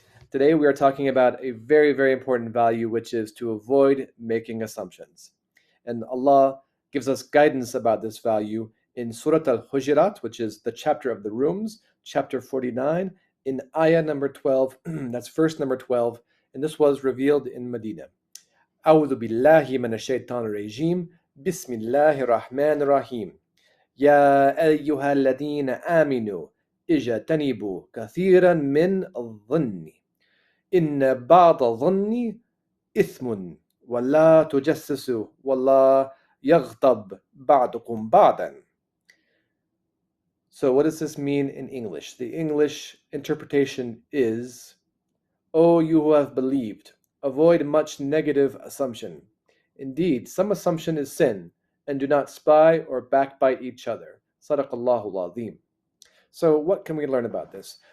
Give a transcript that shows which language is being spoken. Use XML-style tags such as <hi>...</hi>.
<en>Today we are talking about a very, very important value, which is to avoid making assumptions. And Allah gives us guidance about this value in Surah Al-Hujurat, which is the chapter of the rooms, chapter 49, in ayah number 12. That's verse number 12. And this was revealed in Medina.</en> <ar>أعوذ بالله من الشيطان الرجيم بسم الله الرحمن الرحيم يا أيها الذين آمنوا اجتنبوا كثيرا من الظن إن بعض الظن إثم ولا تجسسوا والله يغضب بعضكم بعضا.</ar> <en>So what does this mean in English? The English interpretation is, O you who have believed, avoid much negative assumption. Indeed, some assumption is sin, and do not spy or backbite each other. Sadaqallahu al-Azim. So what can we learn about this?</en>